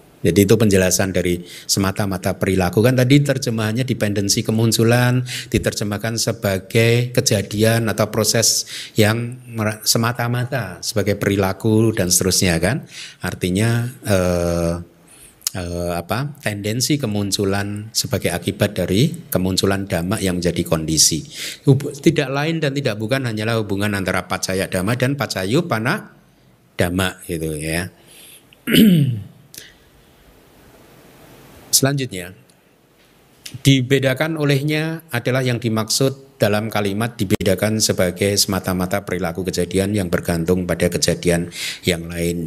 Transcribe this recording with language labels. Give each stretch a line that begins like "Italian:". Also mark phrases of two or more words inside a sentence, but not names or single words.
Indonesian: Jadi itu penjelasan dari semata-mata perilaku. Kan tadi terjemahannya dependensi kemunculan diterjemahkan sebagai kejadian atau proses yang semata-mata sebagai perilaku dan seterusnya kan. Artinya tendensi kemunculan sebagai akibat dari kemunculan dhamma yang menjadi kondisi. Tidak lain dan tidak bukan hanyalah hubungan antara
Pali: paccaya dhamma
Indonesian: dan
Pali: paccayuppana dhamma
Indonesian: gitu ya. Selanjutnya, dibedakan olehnya adalah yang dimaksud dalam kalimat dibedakan sebagai semata-mata perilaku kejadian yang bergantung pada kejadian yang lain.